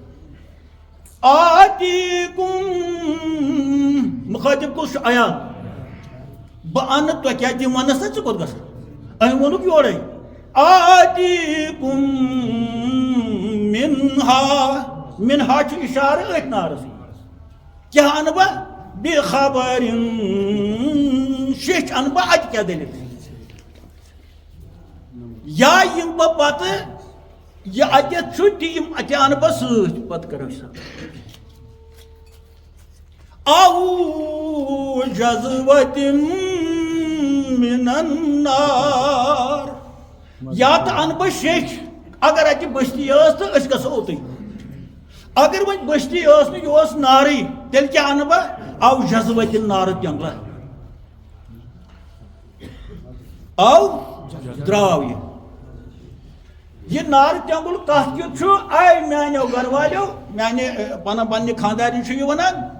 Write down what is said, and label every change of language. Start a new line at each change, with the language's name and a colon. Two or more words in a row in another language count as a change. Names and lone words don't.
Kashmiri: آتیکم مُخٲطِب کُس چھُ عیال بہٕ اَنہٕ تۄہہِ کیٛاہ تِم وَنس نا ژٕ کوٚت گژھکھ أمۍ ووٚنُکھ یورے
Arabic: آتیکم منہا
Kashmiri: چھُ اِشارٕ أتھۍ نارس کیٛاہ اَنہٕ بہٕ بے خبرن شیٚچھ اَنہٕ بہٕ اَتہِ کیٛاہ دٔلیٖل یا یِم بہٕ پتہٕ یہ اتٮ۪تھ چھُ تِم تہِ اَنہٕ بہٕ سۭتۍ پتہٕ کرو حساب
Arabic: او جذوۃ من النار
Kashmiri: یا تہٕ اَنہٕ بہٕ شیٚچھ اگر اتہِ بٔستی ٲس تہٕ أسۍ گژھو اوٚتُے اگر وۄنۍ بٔستی ٲس نہٕ یہِ اوس نارٕے تیٚلہِ کیٛاہ اَنہٕ بہٕ
Arabic: او جذوۃ
Kashmiri: نارٕ تٮ۪نٛگلا درٛاو یہ نار تٮ۪نٛگُل کتھ کیُتھ چھُ آے میانیو گرٕ والیو میانہِ پننہِ خاندارنہِ چھُ یہِ ونان